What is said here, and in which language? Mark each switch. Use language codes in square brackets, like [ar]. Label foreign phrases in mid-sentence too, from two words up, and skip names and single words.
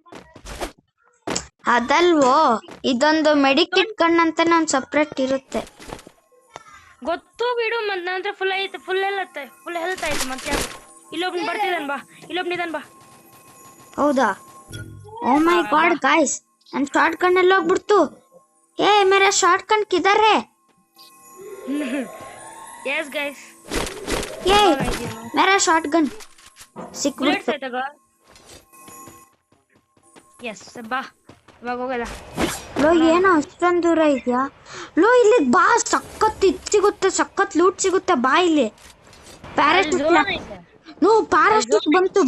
[kn] ಅದಲ್ವೋ, ಇದೊಂದು [en] medkit gun [kn] ಅಂತಾನೆ ಒಂದು ಸಪ್ರೇಟ್ ಇರುತ್ತೆ. ಗೊತ್ತು ಬಿಡು. ಮತ್ತೆ ನನ್ನ ಹತ್ರ ಫುಲ್ ಐತೆ, [en] full health [kn] ಐತೆ. ಮತ್ತೆ ಇಲ್ಲೊಬ್ನ ಬರ್ತಿದ್ದಾನೆ ಬಾ, ಇಲ್ಲೊಬ್ನಿದ್ದಾನೆ ಬಾ. ಹೌದಾ? [en] oh my god guys, [kn] ನನ್ನ [en] shotgun [kn] ಎಲ್ಲ ಹೋಗ್ಬಿಡ್ತು. [hi] ए मेरा [en] shotgun [hi] किधर है? [en] yes guys, [hi] ये मेरा [en] shotgun [hi] ಸಿಕ್ಬಿಡ್ತು. [kn] ಯಸ್ ಬಾ, ಇವಾಗ ಹೋಗಲ್ಲ. ಲೋ ಏನೋ ಅಷ್ಟೊಂದು ದೂರ ಇದೆಯಾ? ಲೋ ಇಲ್ಲಿ ಬಾ, ಸಖತ್ ಇದು ಸಿಗುತ್ತೆ, ಸಖತ್ ಲೂಟ್ ಸಿಗುತ್ತೆ. ಬಾ ಇಲ್ಲಿ. ಪ್ಯಾರಾಶೂಟ್ ನೋ, ಪ್ಯಾರಾಶೂಟ್ ಬಂತು.